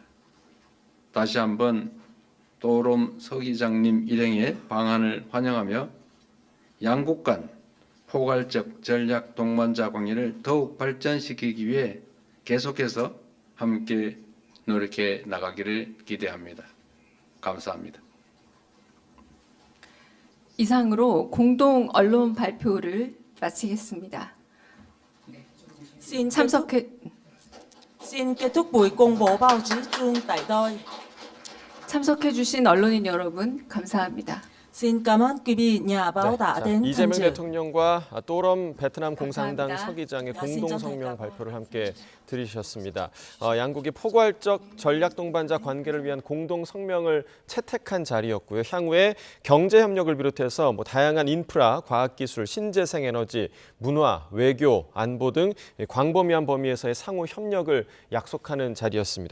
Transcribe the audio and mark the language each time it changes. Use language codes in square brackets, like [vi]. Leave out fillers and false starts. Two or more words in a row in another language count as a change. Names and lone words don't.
[ko] 다시 한번 또롬 서기장님 일행의 방안을 환영하며 양국 간 포괄적 전략 동반자 관계를 더욱 발전시키기 위해 계속해서 함께 노력해 나가기를 기대합니다. 감사합니다. 이상으로 공동 언론 발표를 마치겠습니다. [vi] Xin kết thúc buổi công bố báo chí chung tại đây. [ko] 참석해 주신 언론인 여러분 감사합니다. [vi] Xin cảm ơn quý vị nhà báo đã đến tham [ko] 이재명 [vi] dự. [ko] 대통령과 또롬 베트남 공산당 감사합니다. 서기장의 야, 공동 진짜 성명 대단하다. 발표를 함께 들으셨습니다. 양국이 포괄적 전략 동반자 관계를 위한 공동 성명을 채택한 자리였고요. 향후에 경제 협력을 비롯해서 다양한 인프라, 과학기술, 신재생 에너지, 문화, 외교, 안보 등 광범위한 범위에서의 상호 협력을 약속하는 자리였습니다.